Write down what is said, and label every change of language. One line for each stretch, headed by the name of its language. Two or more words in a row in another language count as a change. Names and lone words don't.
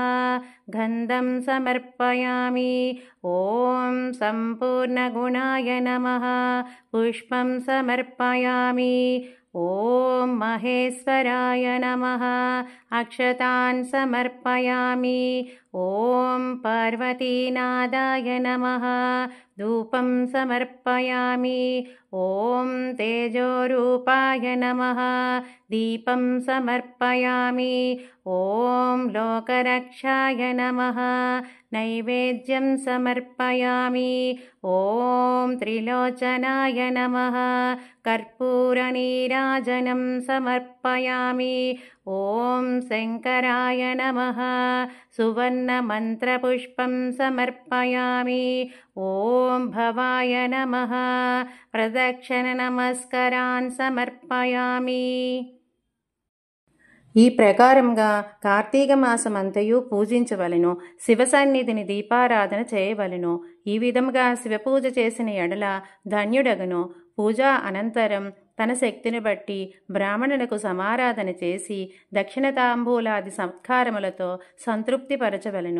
Sanskrit: గంధం సమర్పయామి. ఓం సంపూర్ణగుణాయ నమః. పుష్పం సమర్పయామి. ఓం మహేశ్వరాయ నమః. అక్షతాన్ సమర్పయామి. ॐ पार्वतीनादाय नमः धूपं समर्पयामि ॐ तेजोरूपाय नमः दीपं समर्पयामि ॐ लोकरक्षाय नमः नैवेद्यं समर्पयामि ॐ त्रिलोचनाय नमः कर्पूरनीराजनं समर्पयामि ॐ शङ्कराय नमः सुवर्णमन्त्रपुष्पं समर्पयामि ॐ भवाय नमः प्रदक्षिणनमस्कारान् समर्पयामि।
Telugu: ఈ ప్రకారంగా కార్తీక మాసమంతయు పూజించవలెను. శివ సన్నిధిని దీపారాధన చేయవలెను. ఈ విధముగా శివపూజ చేసిన ఎడల ధన్యుడగను. పూజ అనంతరం తన శక్తిని బట్టి బ్రాహ్మణులకు సమారాధన చేసి దక్షిణ తాంబూలాది సత్కారములతో సంతృప్తిపరచవలెను.